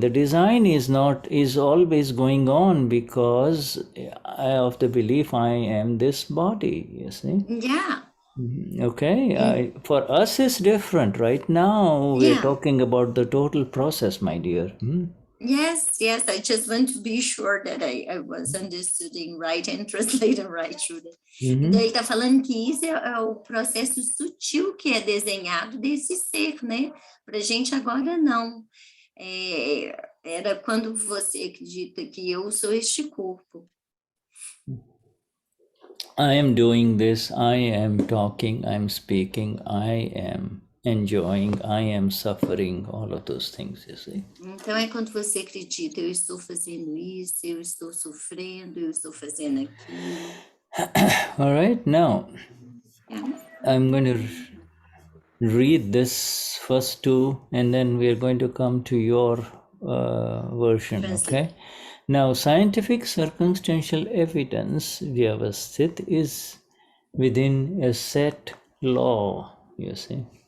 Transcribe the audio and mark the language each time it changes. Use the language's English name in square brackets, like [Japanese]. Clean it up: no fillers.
[English] The design is always going on because of the belief I am this body, you see. Yeah. Okay, for us it's different. Right now we're talking about the total process, my dear. Yes, I just want to be sure that I was understanding right and translating right, Shuddha. [Portuguese] Então ele está falando que isso é o processo sutil que é desenhado desse ser, né? Para a gente agora não. Era quando você acredita que eu sou este corpo. [English] I am doing this, I am talking, I am speaking, I am enjoying, I am suffering, all of those things, you see. [Portuguese] Então é quando você acredita, eu estou fazendo isso, eu estou sofrendo, eu estou fazendo aquilo. [English] All right, now I'm going to read this first two and then we are going to come to your version, okay? Now, scientific circumstantial evidence, Vyavasthit, is within a set law, you see.